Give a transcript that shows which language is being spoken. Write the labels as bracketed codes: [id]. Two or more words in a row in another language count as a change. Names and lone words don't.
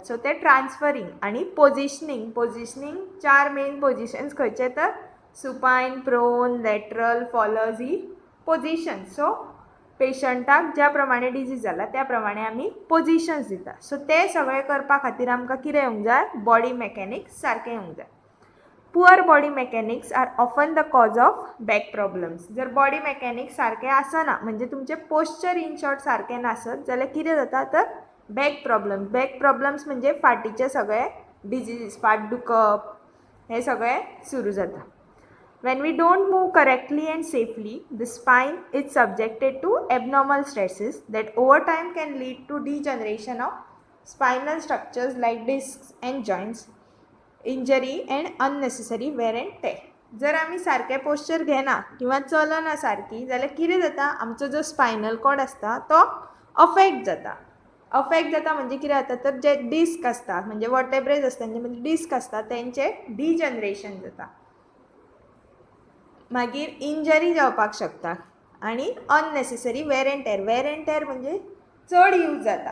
[kok] सो ते ट्रान्सफरींग आणि पोजिशनींग [en] 4 main positions [kok] खंयचे तर [en] supine, prone, lateral, Fowler's [kok] ही पोजिशन. सो पेशंटाक ज्या प्रमाणे डिजीज जाला त्या प्रमाणे आमी पोजिशन्स दिता. सो ते सगळे करपा खातीर आमकां कितें येवंक जाय, [en] body mechanics [kok] सारकें येवंक जाय. [en] Poor body mechanics are often the cause of back problems. [kok] जर [en] body mechanics [kok] सारकें आसना म्हणजे तुमचें पोस्चर [en] in short [kok] सारकें नासत जाल्यार कितें जाता तर [en] back problems [kok] म्हणजे फाटीचे सगळे डिजीज, फाट दुखप हे सगळें सुरू जाता. [en] When we don't move correctly and safely, the spine is subjected to abnormal stresses that over time can lead to degeneration of spinal structures like discs and joints, injury and unnecessary wear and tear. [kok] जर आमी सारकें पोस्चर घेना किंवा चलना सारकी जाल्यार कितें जाता, आमचो जो [en] spinal cord [kok] आसता तो अफेक्ट जाता म्हणजे कितें जाता तर जे डिस्क आसता म्हणजे वर्टेब्रेज आसता म्हणजे डिस्क आसता तेंचे डिजनरेशन जाता, मागीर इंजरी जावपाक शकता आणि [en] unnecessary wear and tear [kok] म्हणजे चड यूज जाता.